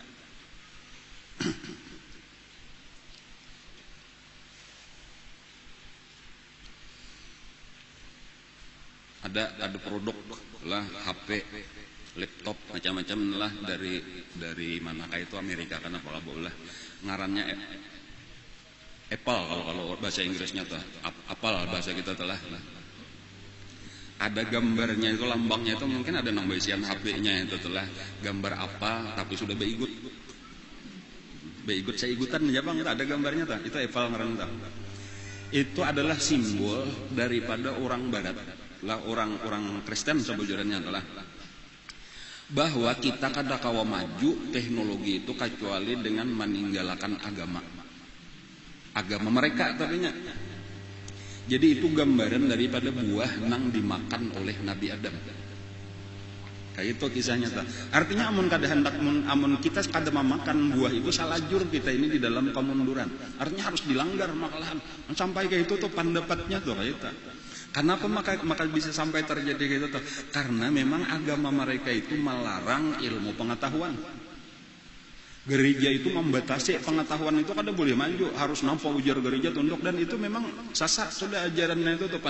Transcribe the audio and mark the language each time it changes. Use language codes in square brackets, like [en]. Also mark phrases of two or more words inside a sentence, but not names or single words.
[id] Ada produk lah, HP, laptop, macam-macam lah dari mana kayak itu Amerika kan apalah bola ngarannya Apple kalau bahasa Inggrisnya tuh Apple, bahasa kita telah ada gambarnya itu, lambangnya itu mungkin ada nang basian HP-nya itu telah gambar apa tapi sudah beigut saya igutan ya bang, ada gambarnya tuh, itu Apple ngaran tuh. Itu adalah simbol daripada orang barat lah, orang Kristen sebujurnya adalah bahwa kita kada kawa maju teknologi itu kecuali dengan meninggalkan agama mereka tadinya. Jadi itu gambaran daripada buah nang dimakan oleh Nabi Adam. Kayak itu kisahnya ta. Artinya amun kada hendak amun kita kada memakan buah itu salajur kita ini di dalam kemunduran. Artinya harus dilanggar malahan. Sampai kayak itu tuh pendapatnya tuh kayak itu. Kenapa maka bisa sampai terjadi gitu tuh? Karena memang agama mereka itu melarang ilmu pengetahuan. Gereja itu membatasi pengetahuan itu kada boleh maju, harus nampak ujar gereja tunduk, dan itu memang sasar sudah ajarannya itu tuh.